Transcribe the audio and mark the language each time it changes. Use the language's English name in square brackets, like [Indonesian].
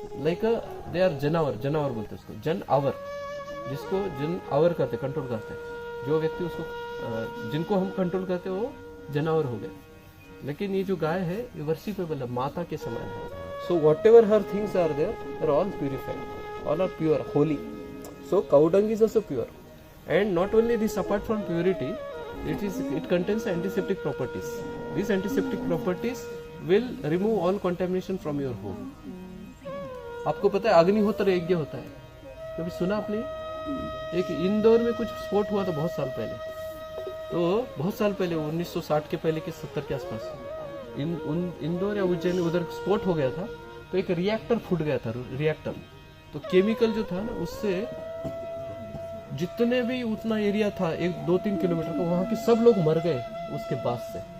[Hindi] Like दे are जनावर बोलते हैं उसको, जन आवर, जिसको जन आवर करते, कंट्रोल करते हैं। जो व्यक्ति उसको जिनको हम कंट्रोल करते हैं वो जनावर हो गए। लेकिन ये जो गाय है ये वर्शिपेबल है, माता के समान है। [English] So whatever हर things are there, they are all purified, all are pure, holy. So cow dung is also pure, and not only this, apart from purity, it contains antiseptic properties. These antiseptic properties will remove all contamination from your home. [Hindi] आपको पता है अग्निहोत्र यज्ञ होता है, कभी सुना आपने? एक इंदौर में कुछ स्फोट हुआ था बहुत साल पहले। तो बहुत साल पहले 1960 के पहले के 70 के आसपास इंदौर या उज्जैन उधर स्फोट हो गया था। तो एक रिएक्टर फूट गया था, रिएक्टर। तो केमिकल जो था ना उससे जितने भी उतना एरिया था 1-2-3 किलोमीटर का, वहां के सब लोग मर गए उसके बाद से।